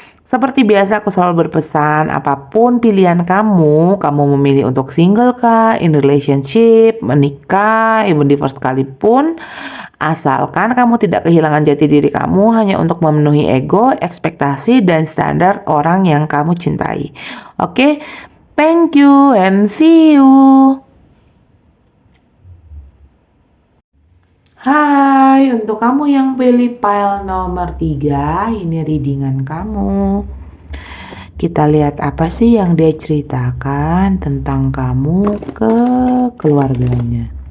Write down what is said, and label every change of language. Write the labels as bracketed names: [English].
[Indonesian] Seperti biasa aku selalu berpesan, apapun pilihan kamu memilih untuk single kah, in relationship, menikah, even divorce sekalipun, asalkan kamu tidak kehilangan jati diri kamu hanya untuk memenuhi ego, ekspektasi, dan standar orang yang kamu cintai. [English] Oke, thank you and see you. [Indonesian] Hai, untuk kamu yang pilih file nomor 3, ini readingan kamu. Kita lihat apa sih yang dia ceritakan tentang kamu ke keluarganya.